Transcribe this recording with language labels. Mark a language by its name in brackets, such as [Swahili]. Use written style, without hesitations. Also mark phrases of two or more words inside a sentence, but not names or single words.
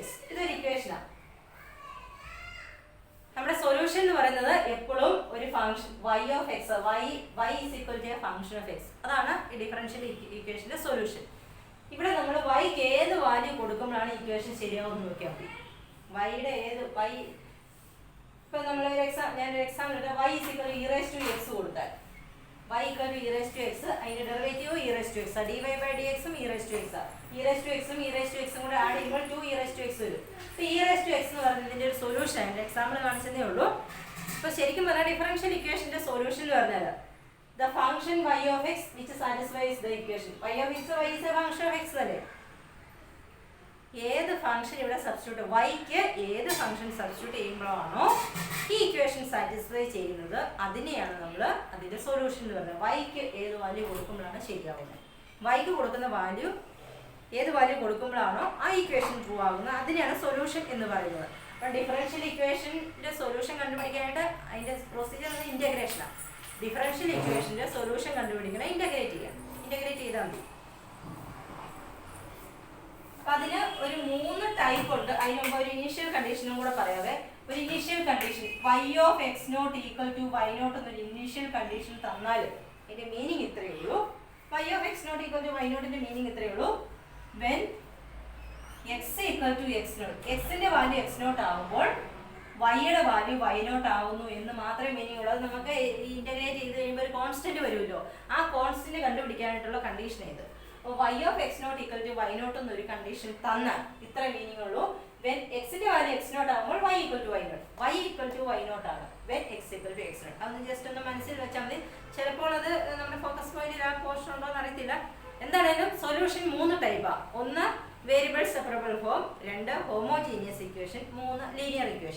[Malayalam] ഇതൊരു ഇക്വേഷനാണ്. നമ്മുടെ സൊല്യൂഷൻ എന്ന് പറയുന്നത് എപ്പോഴും ഒരു [English] function y of x, y is equal to a function of x. [Malayalam] അതാണ് ഈ [English] differential equationന്റെ [Malayalam] സൊല്യൂഷൻ. ഇവിടെ നമ്മൾ yക്ക് ഏത് വാല്യൂ കൊടുക്കുമ്പോഴാണ് ഇക്വേഷൻ ശരിയാവുമെന്ന് നോക്കിയാൽ മതി. yയുടെ ഏത് y, ഇപ്പൊ നമ്മൾ ഞാനൊരു എക്സാമ്പിൾ എടുത്താൽ [English] y is equal to e⁻x [Malayalam] കൊടുത്താൽ [English] y equal to e⁻x, [Malayalam] അതിന്റെ ഡെറിവേറ്റീവ് e⁻x, dy/dx ഉം e⁻x ഉം കൂടെ ആഡ് ചെയ്യുമ്പോൾ 2e⁻x വരും. ഇപ്പൊ e⁻x എന്ന് പറയുന്നതിന്റെ ഒരു സൊല്യൂഷൻ ആണ്. എക്സാമ്പിൾ കാണിച്ചതേ ഉള്ളൂ. ഇപ്പൊ ശരിക്കും പറഞ്ഞാൽ [English] differential equationന്റെ [Malayalam] സൊല്യൂഷൻ എന്ന് പറഞ്ഞാൽ [English] the function y of x which satisfies the equation. y of x, y is a function of x അല്ലേ. [Malayalam] ഏത് ഫംഗ്ഷൻ ഇവിടെ സബ്സ്റ്റിറ്റ്യൂട്ട്, yക്ക് ഏത് [English] function substitute [Malayalam] ചെയ്യുമ്പോഴാണോ ഈ ഇക്വേഷൻ സാറ്റിസ്ഫൈ ചെയ്യുന്നത്, അതിനെയാണ് നമ്മൾ അതിന്റെ സൊല്യൂഷൻ എന്ന് പറയുന്നത്. yക്ക് ഏത് വാല്യൂ കൊടുക്കുമ്പോഴാണ് ശരിയാവുന്നത്. yക്ക് കൊടുക്കുന്ന വാല്യൂ ഏത് വാല്യൂ കൊടുക്കുമ്പോഴാണോ ആ ഇക്വേഷൻ ട്രൂ ആകുന്നത്, അതിനെയാണ് സൊല്യൂഷൻ എന്ന് പറയുന്നത്. അപ്പം [English] differential equationന്റെ [Malayalam] സൊല്യൂഷൻ കണ്ടുപിടിക്കാനായിട്ട് അതിൻ്റെ പ്രൊസീജിയർ ഇൻ്റഗ്രേഷനാണ്. [English] differential equationന്റെ [Malayalam] സൊല്യൂഷൻ കണ്ടുപിടിക്കണം, ഇൻ്റഗ്രേറ്റ് ചെയ്താൽ മതി. അപ്പം അതിന് ഒരു 3 ടൈപ്പ് ഉണ്ട്. അതിന് മുമ്പ് ഒരു [English] initial conditionനും [Malayalam] കൂടെ പറയാവേ. ഒരു [English] initial condition y of x0 = y0 [Malayalam] എന്നൊരു [English] initial condition [Malayalam] തന്നാൽ ഇതിന്റെ മീനിങ് ഇത്രയേ ഉള്ളൂ. [English] y of x0 [Malayalam] = y0ന്റെ മീനിങ് ഇത്രയേ ഉള്ളൂ. [English] when x = x0, [Malayalam] xന്റെ വാല്യൂ x0 ആവുമ്പോൾ yയുടെ വാല്യൂ y0 ആവുന്നു എന്ന് മാത്രമേ മീനിങ് ഉള്ളൂ. അത് നമുക്ക് ഇന്റഗ്രേറ്റ് ചെയ്ത് കഴിയുമ്പോൾ ഒരു കോൺസ്റ്റന്റ് വരുമല്ലോ, ആ കോൺസ്റ്റന്റ് കണ്ടുപിടിക്കാനായിട്ടുള്ള കണ്ടീഷൻ ഇത്. അപ്പോൾ [English] y of x0 = y0 [Malayalam] എന്നൊരു കണ്ടീഷൻ തന്നാൽ ഇത്ര മീനിങ് ഉള്ളൂ. when x ന്റെ വാല്യൂ x0 ആവുമ്പോൾ y = y0, y = y0 ആണ് [English] when x = x0. [Malayalam] അതൊന്ന് ജസ്റ്റ് ഒന്ന് മനസ്സിൽ വെച്ചാൽ മതി. ചിലപ്പോൾ അത് നമ്മുടെ [English] focus pointൽ [Malayalam] ആ പോർഷൻ ഉണ്ടോ എന്ന് അറിയത്തില്ല. എന്താണേലും സൊല്യൂഷൻ 3 ടൈപ്പാണ്. [English] 1 variable separable form, 2 homogeneous equation, 3 linear equation.